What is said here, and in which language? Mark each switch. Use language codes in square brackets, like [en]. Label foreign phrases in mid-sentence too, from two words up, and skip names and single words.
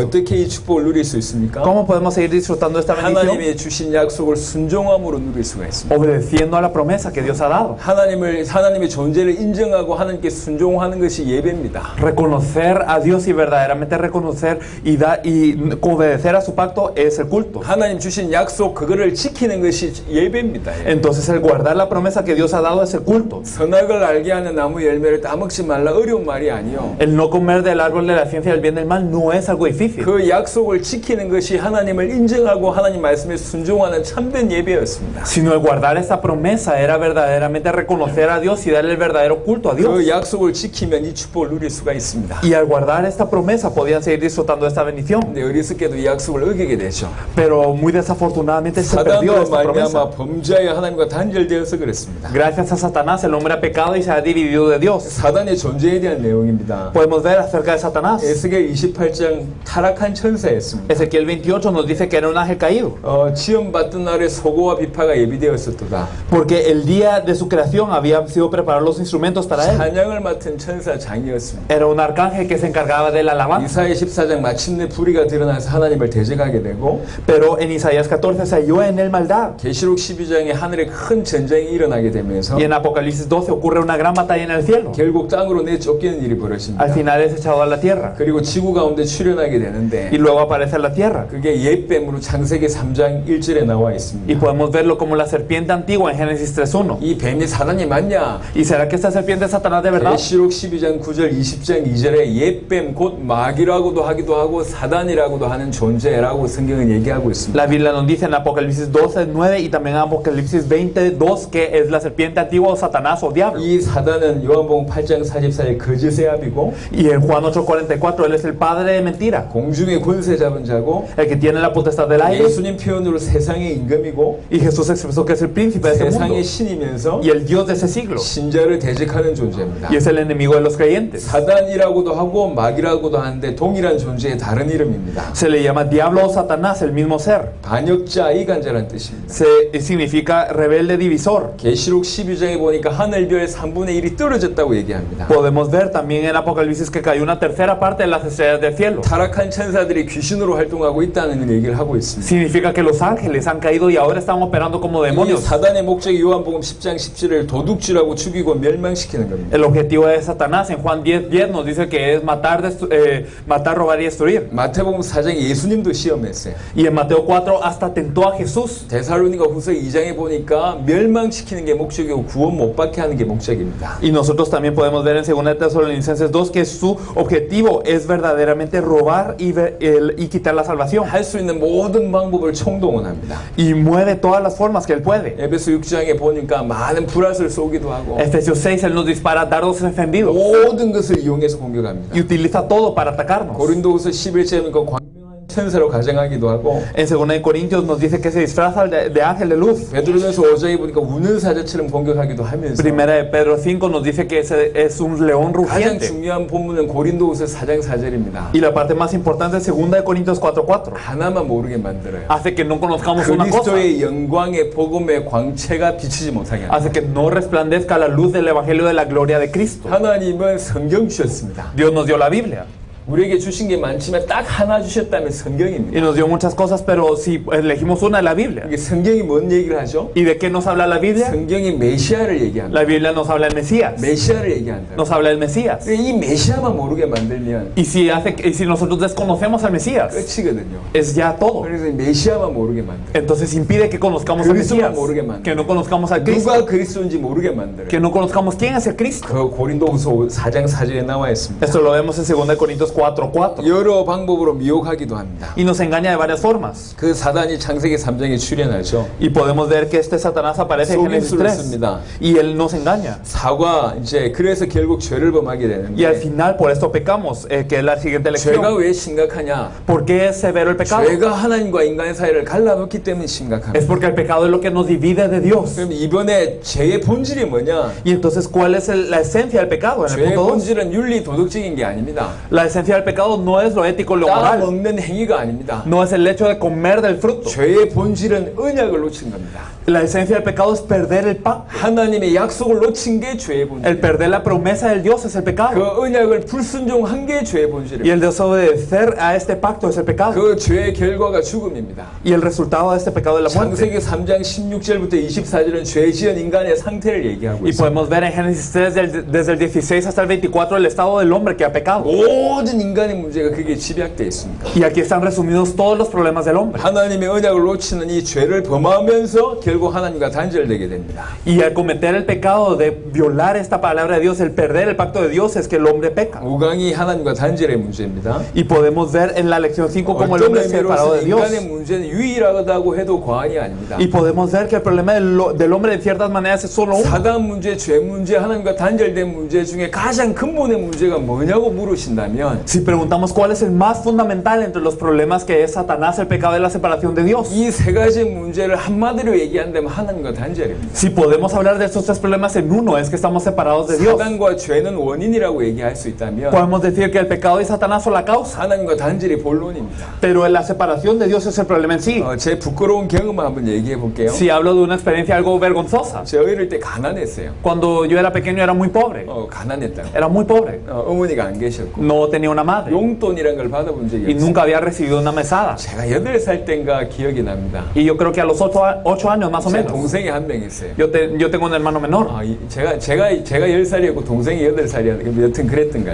[ko] 어떻게 이 축복을 누릴 수 있습니까? [es] ¿Cómo podemos seguir disfrutando de esta bendición? [ko] 하나님이 주신 약속을 순종함으로 누릴 수가 있습니다. [es] Obedeciendo a la promesa que Dios ha dado. [ko] 하나님의 존재를 인정하고 하나님께 순종하는 것이 예배입니다. [es] Reconocer a Dios y verdaderamente reconocer y obedecer a su pacto es el culto. [ko] 하나님 주신 약속 그거를 지키는 것이 예배입니다. [es] Entonces el guardar la promesa que Dios ha dado es el culto. [ko] 선악을 알게 하는 나무 열매를 따먹지 말라 어려운 말이 아니요. [es] El no comer del árbol de la ciencia del bien y del mal no es algo difícil. [ko] 그 약속을 지키는 것이 하나님을 인정하고 하나님 말씀에 순종하는 참된 예배였습니다. [es] Sino el guardar esta promesa era verdaderamente reconocer a Dios y darle el verdadero culto a Dios. [ko] 그 약속을 지키면 이 축복을 누릴 수가 있습니다. [es] Y al guardar esta promesa podían seguir disfrutando de esta bendición. [ko] 근데 어리석게도 이 약속을 어기게 되죠. [es] Pero muy desafortunadamente se perdió [ko] 사단으로 [es] esta promesa. [ko] 말미암아 범죄하여 하나님과 단절되어서 그랬습니다. [es] Gracias a Satanás el hombre ha pecado y se ha dividido de Dios. [ko] 사단의 존재에 대한 내용입니다. [es] Podemos ver acerca de Satanás. [ko] 에스겔 28장 타락한 천사였습니다. [es] Ezequiel 28 nos dice que era un ángel caído. [ko] 지원받던 날에 소고와 비파가 예비되었었도다. [es] Porque el día de su creación habían sido preparados los instrumentos para él. [ko] 찬양을 맡은 천사장이었습니다. [es] Era un arcángel que se encargaba de la alabanza. [ko] 이사야 14장 마침내 불의가 드러나서 하나님을 대적하게 되고 [es] Pero en Isaías 14 se halló en él maldad. [ko] 계시록 12장에 하늘에 큰 전쟁이 일어나게 되면서 [es] Y en Apocalipsis 12 ocurre una gran batalla en el cielo. [ko] 결국 땅으로 내쫓기는 일이 벌어집니다. [es] Al final es echado a la tierra. [ko] 그리고 지구 가운데 출현하게 되는데 [es] Y luego aparece en la tierra. [ko] 그게 옛뱀으로 창세기 3장 1절에 나와 [es] Y [ko] 있습니다. [es] podemos verlo como la serpiente antigua en Génesis 3.1. [ko] 이 뱀이 사단이 맞냐? [es] ¿Y será que esta serpiente es Satanás de verdad? [ko] 계시록 12장 9절 20장 2절에 옛뱀 곧 마귀라고도 하기도 하고 사단이라고도 하는 존재라고 성경은 얘기하고 있습니다. [es] La Biblia nos dice en Apocalipsis 12.9 y también en Apocalipsis 20.2 que es la serpiente antigua o Satanás o diablo. [ko] 이 사단은 요한복음 8장 44의 거짓의 아비고 [es] Y en Juan 8.44 él es el padre de mentira, [ko] 공중의 권세 잡은 자고 [es] el que tiene la potestad del aire. [ko] 예수님 표현으로 세상의 임금이고 [es] Y Jesús expresó que es el príncipe de este mundo [ko] 세상의 신이면서 [es] y el Dios de ese siglo. [ko] 신자를 대적하는 존재입니다. [es] Y es el enemigo de los creyentes. [ko] 사단이라고도 하고 마귀라고도 하는데 동일한 존재의 다른 이름입니다. [es] Se le llama diablo o Satanás, el mismo ser. [ko] 반역자, 이간자라는 뜻입니다. [es] Significa rebelde divisor. [ko] 계시록 12장에 보니까 하늘별 3분의 1이 떨어졌다고 얘기합니다. [es] Podemos ver también en Apocalipsis que cayó una tercera parte de las estrellas del cielo. [ko] 타락한 천사들이 귀신으로 활동하고 있다는 얘기를 하고 있습니다. [es] Significa que los ángeles han caído y ahora están operando como [ko] 이 [es] demonios. [ko] 사단의 목적이 요한복음 10장 17을 도둑질하고 죽이고 멸망시키는 겁니다. [es] El objetivo de Satanás en Juan 10:10 nos dice que es matar, robar y destruir. [ko] 마태복음 4장에 예수님도 시험했어요. [es] Y en Mateo 4 hasta tentó a Jesús. [ko] 데살로니가 후서 2장에 보니까 멸망시키는 게 목적이고 구원 못 받게 하는 게 목적입니다. [es] Y nosotros también podemos ver en 2 Tesalonicenses 2 que su objetivo es verdaderamente robar y quitar la salvación. [ko] 할 수 있는 모든 방법을 총동원합니다. [es] Y mueve todas las formas que él puede. [ko] 에베소 6장에 보니까 많은 불화를 쏘기도 하고 [es] Efesios 6, él nos dispara dardos encendidos [ko] 모든 것을 이용해서 공격합니다. [es] y utiliza todo para atacarnos. [ko] 고린도후서 11절에 그 광명한 천사로 가정하기도 하고 [es] En 2 Corintios nos dice que se disfraza de ángel de luz. [ko] 베드로전서 5장에 보니까 우는 사자처럼 공격하기도 하면서 [es] Primera de Pedro 5 nos dice que es un león [ko] 가장 [es] rugiente. [ko] 중요한 본문은 고린도후서 4장 4절입니다. [es] Y la parte más importante es 2 Corintios 4:4. [ko] 하나만 모르게 만들어요. [es] Hace que no conozcamos una cosa. [ko] 그리스도의 영광의 복음의 광채가 비치지 못하게 합니다. [es] Hace que no resplandezca la luz del evangelio de la gloria de Cristo. [ko] 하나님은 성경 주셨습니다. [es] Dios nos dio la Biblia [ko] 우리에게 주신 게 많지만 딱 하나 주셨다면 [es] y [ko] 성경입니다. [es] nos dio muchas cosas, pero si elegimos una, es la Biblia. [ko] 이게 성경이 뭔 얘기를 하죠? [es] ¿Y de qué nos habla la Biblia? [ko] 성경이 메시아를 얘기합니다. [es] La Biblia nos habla del Mesías. [ko] 메시아를 얘기한다. [es] Nos habla del Mesías. [ko] 이 메시아만 모르게 만들면 [es] Y si nosotros desconocemos al Mesías, [ko] 끝이거든요. [es] es ya todo. [ko] 그래서 이 메시아만 모르게 만들어요. [es] Entonces impide que conozcamos al [ko] 그리스도만 [es] Mesías, [ko] 모르게 만들어요. [es] que no conozcamos al Cristo, [ko] 누가 그리스도인지 모르게 만들어요. [es] que no conozcamos quién es el Cristo. [ko] 그 고린도후서 4장 4절에 나와 있습니다. [es] Esto lo vemos en 2 Corintios 4:4. [ko] 여러 방법으로 미혹하기도 합니다. [es] Y nos engaña de varias formas. [ko] 그 사단이 창세기 3장에 출현하죠. [es] Y podemos ver que este Satanás aparece en Génesis 3. Y él nos engaña. [ko] 사과 이제 그래서 결국 죄를 범하게 [es] Y al [ko] 되는데 [es] final por esto pecamos, que es la siguiente [ko] 죄가 [es] lección. [ko] 왜 심각하냐? [es] ¿Por qué es severo el pecado? [ko] 죄가 하나님과 인간의 사이를 갈라놓기 때문에 [es] Es [ko] 심각합니다. [es] porque el pecado es lo que nos divide de Dios. [ko] 그럼 이번에 죄의 본질이 뭐냐? [es] Y entonces, ¿cuál es la esencia del pecado? En el [ko] 죄의 [es] punto 2, [ko] 본질은 윤리 도덕적인 게 아닙니다. [es] la esencia del pecado no es lo ético, lo [ko] 따 [es] moral. [ko] 먹는 행위가 아닙니다. [es] No es el hecho de comer del fruto. [ko] 죄의 본질은 언약을 놓친 겁니다. [es] La esencia del pecado es perder el pacto. [ko] 하나님의 약속을 놓친 게 죄의 [es] El [ko] 본질. [es] perder la promesa del Dios es el [ko] 그 [es] pecado. [ko] 언약을 불순종한 게 죄의 [es] Y [ko] 본질입니다. [es] el desobedecer a este pacto es el pecado. [ko] 그 죄의 결과가 죽음입니다. [es] Y el resultado de este pecado es la muerte. [ko] 창세기 3장 16절부터 24절은 죄 지은 인간의 상태를 얘기하고 [es] Y [ko] 있습니다. [es] podemos ver en Génesis 3 desde el 16 hasta el 24 el estado del hombre que ha pecado. [ko] 모든 인간의 문제가 그게 집약되어 있습니다. [es] Y aquí están resumidos todos los problemas del hombre. [ko] 하나님의 언약을 놓치는 이 죄를 범하면서 결국 하나님과 단절되게 됩니다. [es] Y al cometer el pecado de violar esta palabra de Dios, el perder el pacto de Dios, es que el hombre peca. [ko] 5강이 하나님과 단절의 문제입니다. [es] Y podemos ver en la lección 5 como el [ko] 어떤 [es] hombre es separado de [ko] 의미로서 [es] Dios. [ko] 인간의 문제는 유일하다고 해도 과언이 아닙니다. [es] Y podemos ver que el problema del hombre de ciertas maneras es solo uno. [ko] 사단 문제, 죄 문제, 하나님과 단절된 문제 중에 가장 근본의 문제가 뭐냐고 물으신다면 [es] Si preguntamos cuál es el más fundamental entre los problemas que es Satanás, el pecado de la separación de Dios. [ko] 이 세 가지 문제를 한마디로 얘기한다면 하나님과 단절입니다. [es] Si podemos hablar de estos tres problemas en uno, es que estamos separados de Dios. [ko] 사단과 죄는 원인이라고 얘기할 수 있다면 [es] Podemos decir que el pecado y Satanás son la causa, [ko] 하나님과 단절이 본론입니다. [es] pero la separación de Dios es el problema en sí. [ko] 제 부끄러운 경험을 한번 얘기해 볼게요. [es] Si hablo de una experiencia algo vergonzosa, [ko] 제 어릴 때 가난했어요. [es] cuando yo era pequeño era muy pobre, [ko] 가난했다고. [es] era muy pobre, [ko] 어머니가 안 계셨고 [es] no tenía una madre [ko] 용돈이란 걸 받아본 적이 [es] y [ko] 없어요. [es] nunca había recibido una mesada. [ko] 제가 8살 땐가 기억이 납니다. [es] Y yo creo que a los 8 años más o [ko] 제 [es] menos, [ko] 동생이 한 명 있어요. [es] yo tengo un hermano menor. [ko] 제가 10살이었고 동생이 8살이었는데 여튼 그랬던가요.